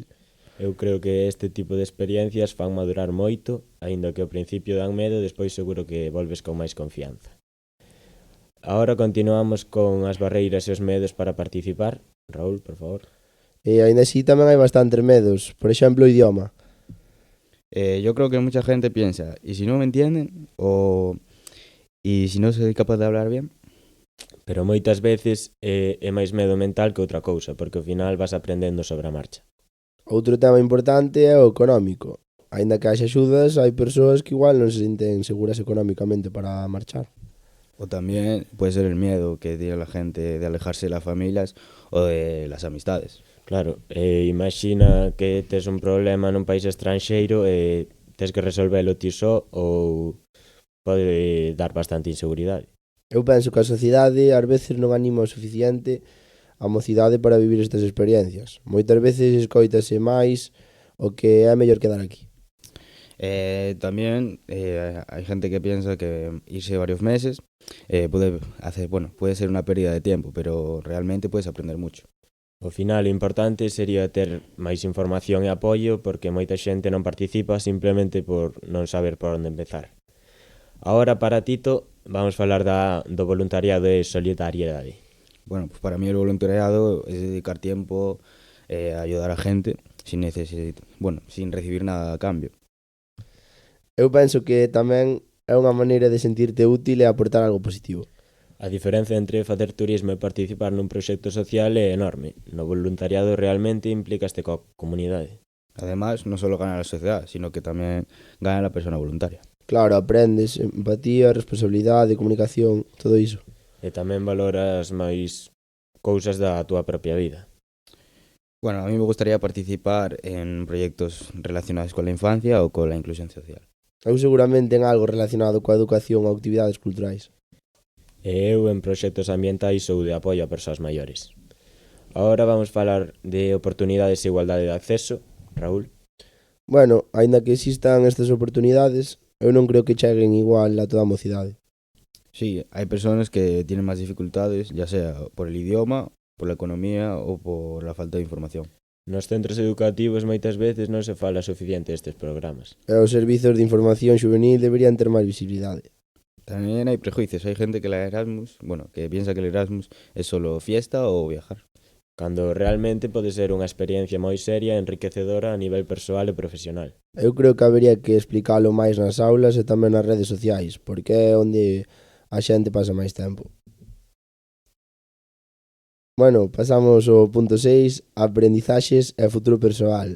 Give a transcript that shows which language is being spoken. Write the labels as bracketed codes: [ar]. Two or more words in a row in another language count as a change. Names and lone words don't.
[gl] Eu creo que este tipo de experiencias fan madurar moito, aínda que ao principio dan medo, despois seguro que volves con máis confianza. Agora continuamos con as barreiras e os medos para participar. Raúl, por favor. E aínda así tamén hai bastantes medos, por exemplo o idioma. [es] Yo creo que mucha gente piensa, ¿y si no me entienden? ¿Y si no soy capaz de hablar bien? [gl] Pero moitas veces é máis medo mental que outra cousa, porque ao final vas aprendendo sobre a marcha. Outro tema importante é o económico. Aínda que haxa axudas, hai persoas que igual non se sinten seguras económicamente para marchar. [es] O también puede ser el miedo que tiene la gente de alejarse de las familias o de las amistades. [gl] Claro, imagina que tes un problema nun país estranxeiro e tes que resolvelo ti só ou pode dar bastante inseguridade. Eu penso que a sociedade ás veces non anima o suficiente a mocidade para vivir estas experiencias. Moitas veces escoítase máis o que é mellor quedar aquí. [es] También hay gente que piensa que irse varios meses puede ser una pérdida de tiempo, pero realmente puedes aprender mucho. [gl] Ao final, o importante sería ter máis información e apoio, porque moita xente non participa simplemente por non saber por onde empezar. Agora, para Tito, vamos falar do voluntariado e solidariedade. [es] Bueno, pues para mí el voluntariado es dedicar tiempo a ayudar a gente sin recibir nada a cambio. [gl] Eu penso que tamén é unha maneira de sentirte útil e aportar algo positivo. A diferenza entre facer turismo e participar nun proxecto social é enorme. No voluntariado realmente implicaste coa comunidade. [es] Además, no solo gana la sociedad, sino que también gana la persona voluntaria. [gl] Claro, aprendes empatía, responsabilidade, comunicación, todo iso. E tamén valoras máis cousas da túa propia vida. [es] Bueno, a mí me gustaría participar en proyectos relacionados con la infancia o con la inclusión social. [gl] Eu seguramente en algo relacionado coa educación ou actividades culturais. E eu en proxectos ambientais ou de apoio a persoas maiores. Ahora vamos falar de oportunidades e igualdade de acceso. Raúl? Bueno, aínda que existan estas oportunidades, eu non creo que cheguen igual a toda a mocidade. [es] Sí, hay personas que tienen más dificultades, ya sea por el idioma, por la economía o por la falta de información. [gl] Nos centros educativos moitas veces non se fala suficiente destes programas. E os servizos de información juvenil deberían ter máis visibilidade. [es] También hay prejuicios, hay gente que que piensa que el Erasmus es solo fiesta o viajar. [gl] Cando realmente pode ser unha experiencia moi seria e enriquecedora a nivel persoal e profesional. Eu creo que habería que explicalo máis nas aulas e tamén nas redes sociais, porque é onde a xente pasa máis tempo. Bueno, pasamos ao punto 6, aprendizaxes e futuro persoal.